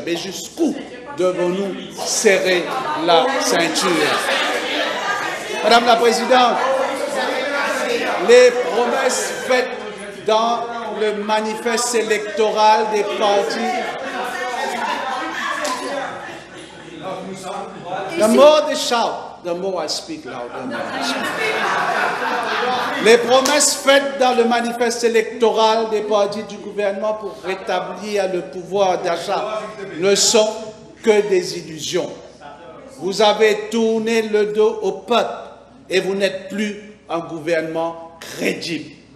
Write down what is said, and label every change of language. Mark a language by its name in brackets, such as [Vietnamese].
[French] Mais jusqu'où devons-nous serrer la ceinture? Madame la Présidente, les promesses faites dans le manifeste électoral des partis. [English] The more they shout, the more I speak louder. [French] Les promesses faites dans le manifeste électoral des partis du gouvernement pour rétablir le pouvoir d'achat ne sont que des illusions. Vous avez tourné le dos au peuple et vous n'êtes plus un gouvernement crédible.